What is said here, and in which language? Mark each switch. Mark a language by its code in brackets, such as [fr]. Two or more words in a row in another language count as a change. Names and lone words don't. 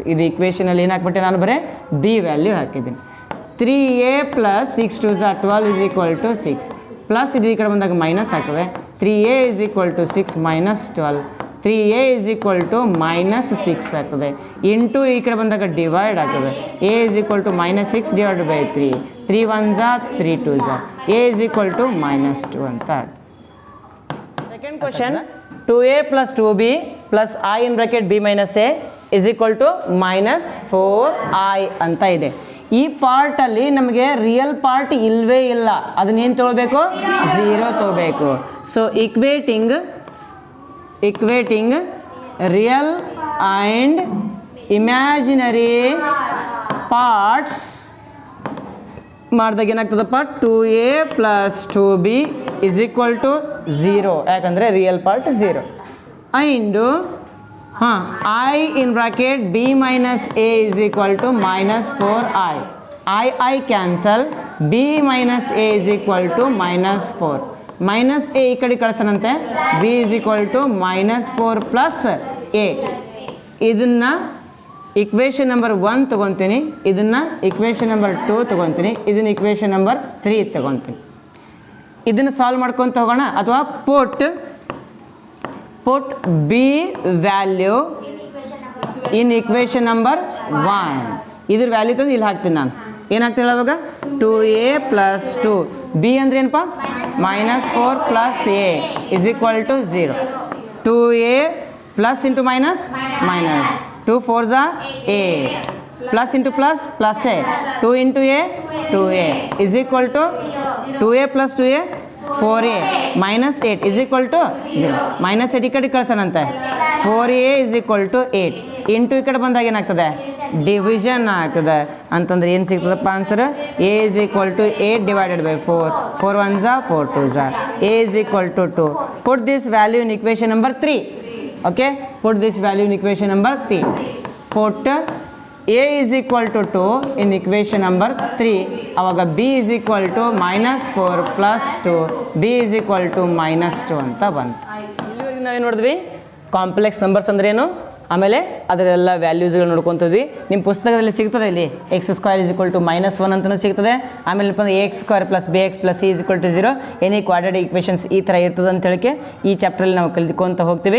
[kn] ಇದು ಇಕ್ವೇಷನಲ್ಲಿ ಏನು ಹಾಕ್ಬಿಟ್ಟೆ ನಾನು? ಬರೀ ಬಿ ವ್ಯಾಲ್ಯೂ ಹಾಕಿದ್ದೀನಿ. 3a + 6 2s 12 = 6 ಪ್ಲಸ್ ಇದು ಈ ಕಡೆ ಬಂದಾಗ ಮೈನಸ್ ಆಗ್ತದೆ. 3a = 6 - 12 3a = -6 ಆಗ್ತದೆ. ಇಂಟು ಈ ಕಡೆ ಬಂದಾಗ ಡಿವೈಡ್ ಆಗ್ತದೆ. a = -6 / 3 3 1s 3 2s a = -2 ಅಂತ. [en] second question, [kn] 2a + 2b + i (b - a) = -4i ಅಂತ ಇದೆ. ಈ ಪಾರ್ಟಲ್ಲಿ ನಮಗೆ [en] real part [kn] ಇಲ್ಲವೇ ಇಲ್ಲ. ಅದನ್ನೇನು ತೊಗೊಳ್ಬೇಕು? 0 ತೊಗೋಬೇಕು. [en] so equating real and imaginary parts [kn] ಮಾಡಿದಾಗ ಏನಾಗ್ತದಪ್ಪ? 2a + 2b = 0, ಯಾಕಂದರೆ [en] real part [kn] 0. ಆ್ಯಂಡು i (b - a) = -4i. I ಕ್ಯಾನ್ಸಲ್. b - a = -4 -a ಈ ಕಡೆ ಕಳ್ಸೋಣಂತೆ. b = -4 + a. ಇದನ್ನು [en] equation number [kn] 1 ತೊಗೊತೀನಿ, ಇದನ್ನು [en] equation number [kn] 2 ತೊಗೊತೀನಿ, ಇದನ್ನು [en] equation number [kn] 3 ತೊಗೊತೀನಿ. ಇದನ್ನು ಸಾಲ್ವ್ ಮಾಡ್ಕೊತ ಹೋಗೋಣ. ಅಥವಾ [en] put b value in equation number 1. [kn] ಇದ್ರ ವ್ಯಾಲ್ಯೂ ತಂದು ಇಲ್ಲಿ ಹಾಕ್ತೀನಿ ನಾನು. ಏನಾಗ್ತೀನಿ ಅವಾಗ? 2a + 2 b ಅಂದ್ರೆ ಏನಪ್ಪ? -4 + a = 0. [en] 2a plus into minus minus 2 4s are 8 plus into plus plus a 2 into a 2a is equal to 2a plus 2a 4a minus 8 is equal to 0 minus 8 [kn] ಈ ಕಡೆ ಕಳ್ಸೋಣಂತೆ [en] 4a is equal to 8 [kn] ಇಂಟು ಈ ಕಡೆ ಬಂದಾಗ ಏನಾಗ್ತದೆ ಡಿವಿಷನ್ ಆಗ್ತದೆ ಅಂತಂದ್ರೆ ಏನು ಸಿಗ್ತದಪ್ಪ ಆನ್ಸರ್ [en] a is equal to 8 divided by 4 4 1s are 4 2s are a is equal to 2 put this value in equation number 3 okay put this value in equation number 3 put a is equal to 2 in equation number 3 awaga b is equal to -4 plus 2 b is equal to -2 [kn] ಅಂತ ಬಂತು ಇಲ್ಲಿವರೆಗೆ ನಾವೇನು ನೋಡಿದ್ವಿ [en] complex numbers [kn] ಅಂದ್ರೇನು, ಆಮೇಲೆ ಅದರೆಲ್ಲ ವ್ಯಾಲ್ಯೂಸ್ಗಳು ನೋಡ್ಕೊತಿದ್ವಿ. ನಿಮ್ಮ ಪುಸ್ತಕದಲ್ಲಿ ಸಿಗ್ತದೆ ಇಲ್ಲಿ x² -1 ಅಂತಲೂ ಸಿಗ್ತದೆ. ಆಮೇಲೆ ax² + bx + c = 0 [en] any quadratic equations [kn] ಈ ಥರ ಇರ್ತದೆ ಅಂತ ಹೇಳಿಕೆ ಈ ಚಾಪ್ಟ್ರಲ್ಲಿ ನಾವು ಕಲಿತ್ಕೊತ ಹೋಗ್ತೀವಿ.